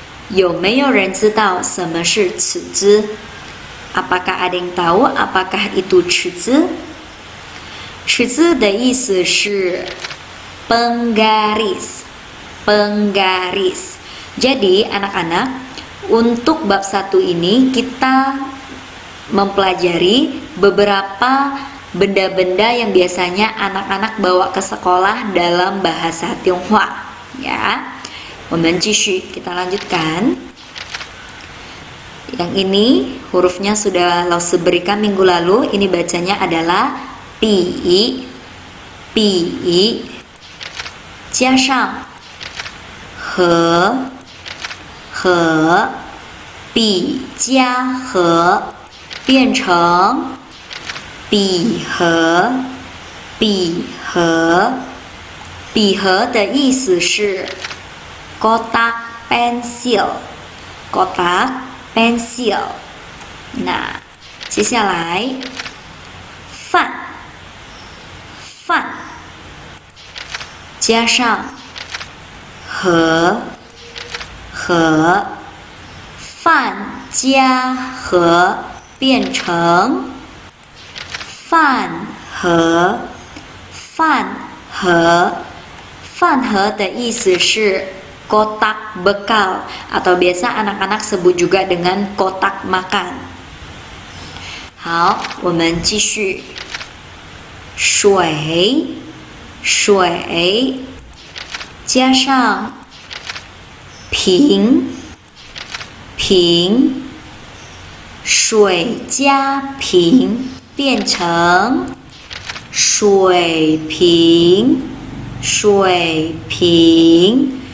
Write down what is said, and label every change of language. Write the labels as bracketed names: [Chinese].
[Chinese] 有没有人知道什么是齿子? [Indonesian] Apakah ada yang tahu apakah itu 齿子? [Chinese] 齿子的意思是 penggaris, penggaris. [Indonesian] Jadi anak-anak, untuk bab 1 ini kita mempelajari beberapa benda-benda yang biasanya anak-anak bawa ke sekolah dalam bahasa Tionghoa. Ya, [Chinese] 我们继续, [Indonesian] kita lanjutkan. Yang ini hurufnya sudah Laosi berikan minggu lalu. Ini bacanya adalah pi, pi, [Chinese] 加上和笔加和变成笔盒，笔盒。笔盒的意思是 kotak pensil， kotak pensil。那接下来饭，饭加上和，和，饭加和变成饭盒，饭盒。饭盒的意思是 [Indonesian] kotak bekal atau biasa anak-anak sebut juga dengan kotak makan。 [Chinese] 好，我们继续。水，水加上瓶，瓶，水加瓶变成水瓶，水瓶。